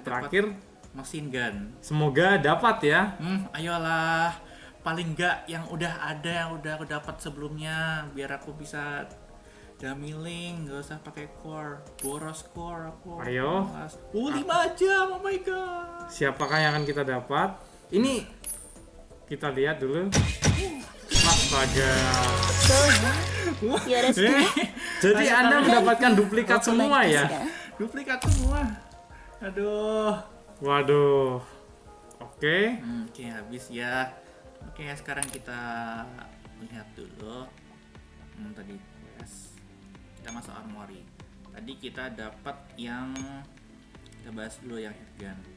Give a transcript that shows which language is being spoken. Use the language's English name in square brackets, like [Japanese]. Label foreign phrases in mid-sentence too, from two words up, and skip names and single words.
[Indonesian] terakhir [English] machine gun. [Indonesian] semoga dapat ya. Ayolah, paling nggak yang udah ada, yang udah aku dapat sebelumnya, biar aku bisa [English] dummy link, [Indonesian] nggak usah pakai core, boros core aku. Ayo. Malas. 5 jam, [English] oh my god. [Indonesian] Siapakah yang akan kita dapat? Ini kita lihat dulu. Astaga. [Japanese] よろしくね [Indonesian] Jadi Anda mendapatkan duplikat [Japanese] お困り [Indonesian] semua [Japanese] かし [Indonesian] ya? [Japanese] ら [Indonesian] Duplikat semua. Aduh. Waduh. Oke. Oke, habis ya. Oke, sekarang kita lihat dulu. Tadi quest. Kita masuk armory. Tadi kita dapat yang, kita bahas dulu yang handgun.